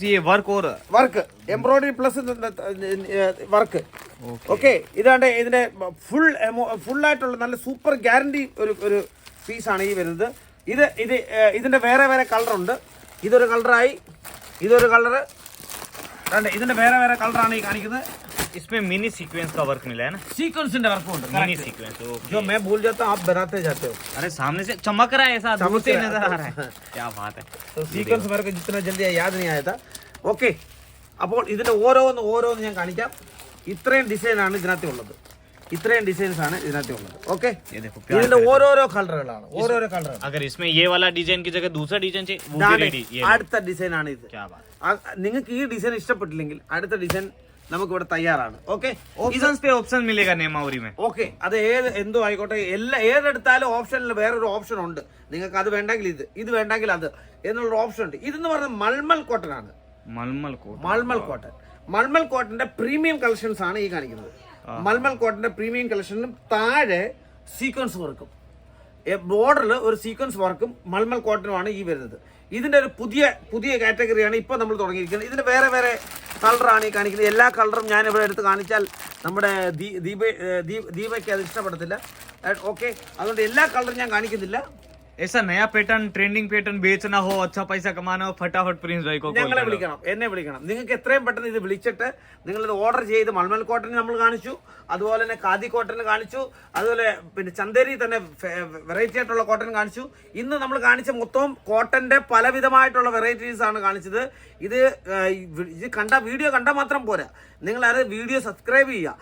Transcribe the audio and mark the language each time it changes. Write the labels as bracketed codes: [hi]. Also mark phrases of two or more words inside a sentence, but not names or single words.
[ml] എംബ്രോയിഡറി പ്ലസ് വർക്ക്. ഓക്കെ, ഇതാണ്ട് ഇതിന്റെ ഫുൾ ആയിട്ടുള്ള നല്ല സൂപ്പർ ഗ്യാരണ്ടി ഒരു പീസാണ് ഈ വരുന്നത്. ഇതിന്റെ വേറെ കളറുണ്ട്. ഇതൊരു കളറായി, ഇതൊരു കളറ്, ഇതിന്റെ വേറെ വേറെ കളറാണ് ഈ കാണിക്കുന്നത്. [hi] इसमें मिनी सीक्वेंस का वर्क मिला है ना, [ml] സീക്വൻസിന്റെ വർക്കും ഉണ്ട്. [hi] मिनी सीक्वेंस. जो मैं भूल जाता हूँ आप बनाते जाते हो. अरे सामने से चमक रहा है, ऐसा दूर से नजर आ रहा है. क्या बात है. तो സീക്വൻസ് मेरे को जितना जल्दी याद नहीं आया था. [ml] ഓക്കെ, അപ്പോൾ ഇതിന്റെ ഓരോന്ന് ഞാൻ കാണിക്കാം. ഇത്രയും ഡിസൈൻ ആണ് ഇതിനകത്ത് ഉള്ളത്. ഇത്രയും ഡിസൈൻസ് ആണ് ഇതിനകത്ത് ഉള്ളത്. ഓക്കെ, [hi] ये देखो [ml] ഇതിന്റെ ഓരോരോ കളറുകളാണ്. ഓരോരോ കളർ. [hi] अगर इसमें ये वाला डिजाइन की जगह दूसरा डिजाइन चाहिए वो भी रेडी. ये [ml] അടുത്ത ഡിസൈൻ ആണ് ഇത്. [hi] क्या बात. [ml] നിങ്ങൾക്ക് ഈ ഡിസൈൻ ഇഷ്ടപ്പെട്ടില്ലെങ്കിൽ അടുത്ത ഡിസൈൻ നമുക്ക് ഇവിടെ തയ്യാറാണ്. ഓക്കെ, [hi] ऑप्शंस पे ऑप्शन मिलेगा नेमावरी में. [ml] ഓക്കെ, അത് എന്തോ ആയിക്കോട്ടെ, ഏതെടുത്താലും ഓപ്ഷനിൽ വേറൊരു ഓപ്ഷൻ ഉണ്ട്. നിങ്ങൾക്ക് അത് വേണ്ടെങ്കിൽ ഇത് വേണ്ടെങ്കിൽ അത് എന്നുള്ള ഓപ്ഷൻ ഉണ്ട്. ഇതെന്ന് പറഞ്ഞാൽ മൾമൽ കോട്ടൺ ആണ്. [hi] मलमल कोट. [ml] മൾമൽ കോട്ടന്റെ പ്രീമിയം കളക്ഷൻസ് ആണ് ഈ കാണിക്കുന്നത്. മൾമൽ കോട്ടന്റെ പ്രീമിയം കളക്ഷനും താഴെ സീക്വൻസ് വർക്കും ബോർഡറിൽ ഒരു സീക്വൻസ് വർക്കും മൾമൽ കോട്ടനുമാണ് ഈ വരുന്നത്. ഇതിന്റെ ഒരു പുതിയ കാറ്റഗറിയാണ് ഇപ്പോൾ നമ്മൾ തുടങ്ങിയിരിക്കുന്നത്. ഇതിന്റെ വേറെ വേറെ കളറാണ് ഈ കാണിക്കുന്നത്. എല്ലാ കളറും ഞാൻ ഇവിടെ എടുത്ത് കാണിച്ചാൽ നമ്മുടെ ദീപയ്ക്ക് അത് ഇഷ്ടപ്പെടത്തില്ല. ഓക്കെ, അതുകൊണ്ട് എല്ലാ കളറും ഞാൻ കാണിക്കുന്നില്ല. [hi] ऐसा नया पैटर्न, ट्रेंडिंग पैटर्न बेचना हो, अच्छा पैसा कमाना हो, फटाफट प्रिंस भाई को [ml] ഞങ്ങളെ വിളിക്കണം, എന്നെ വിളിക്കണം. നിങ്ങൾക്ക് എത്രയും പെട്ടെന്ന് ഇത് വിളിച്ചിട്ട് നിങ്ങളിത് ഓർഡർ ചെയ്ത് മൾമൽ കോട്ടൺ നമ്മൾ കാണിച്ചു, അതുപോലെ തന്നെ ഖാദി കോട്ടൺ കാണിച്ചു, അതുപോലെ പിന്നെ ചന്ദേരി തന്നെ വെറൈറ്റി ആയിട്ടുള്ള കോട്ടൺ കാണിച്ചു. ഇന്ന് നമ്മൾ കാണിച്ച മൊത്തം കോട്ടന്റെ പലവിധമായിട്ടുള്ള വെറൈറ്റീസ് ആണ് കാണിച്ചത്. ഇത് വീഡിയോ കണ്ടാൽ മാത്രം പോരാ, നിങ്ങൾ അത് വീഡിയോ സബ്സ്ക്രൈബ് ചെയ്യുക.